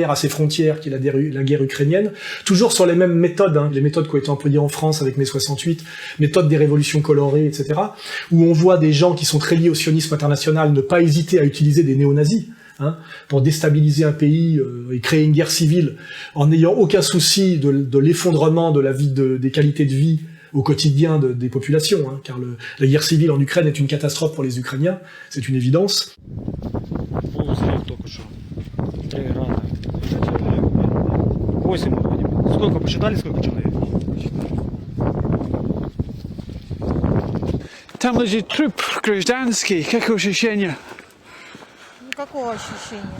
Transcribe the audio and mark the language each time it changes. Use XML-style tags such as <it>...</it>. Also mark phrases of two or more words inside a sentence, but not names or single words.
<fr>à ses frontières, qui est la guerre ukrainienne, toujours sur les mêmes méthodes, hein, les méthodes qui ont été employées en France avec mai 68, méthode des révolutions colorées, etc., où on voit des gens qui sont très liés au sionisme international ne pas hésiter à utiliser des néo-nazis, hein, pour déstabiliser un pays et créer une guerre civile, en n'ayant aucun souci de l'effondrement de la vie, des qualités de vie au quotidien des populations, hein, car la guerre civile en Ukraine est une catastrophe pour les Ukrainiens, c'est une évidence.</fr> <ru>Там лежит труп гражданский. Какое ощущение? Никакого ощущения.</ru>